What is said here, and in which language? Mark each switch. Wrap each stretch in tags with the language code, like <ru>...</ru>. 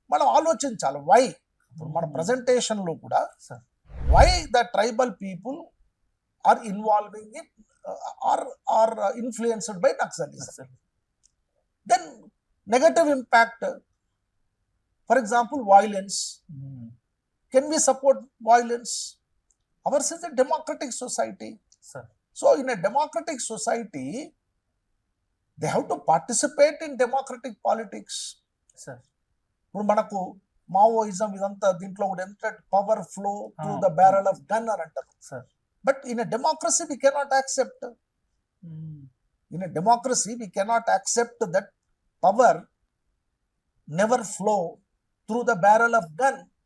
<te>మనం ఆలోచించాలి వై. ఇప్పుడు మన ప్రజెంటేషన్ లో కూడా</te> <en>Sir. Why the tribal people are involving in are influenced by Naxalism. Then negative impact, for example violence. Can we support violence? Ours is a democratic society. Sir. So in a democratic society, they have to participate in democratic politics. Sir.</en> <te>ఇప్పుడు మనకు Maoism ఇదంతా దీంట్లో కూడా ఎంత</te> <en>power flow through the barrel of gun</en> <te>అని అంటారు.</te> <en>Sir. But in a democracy we cannot accept. In a democracy we cannot accept that power never flow through the barrel of gun.</en>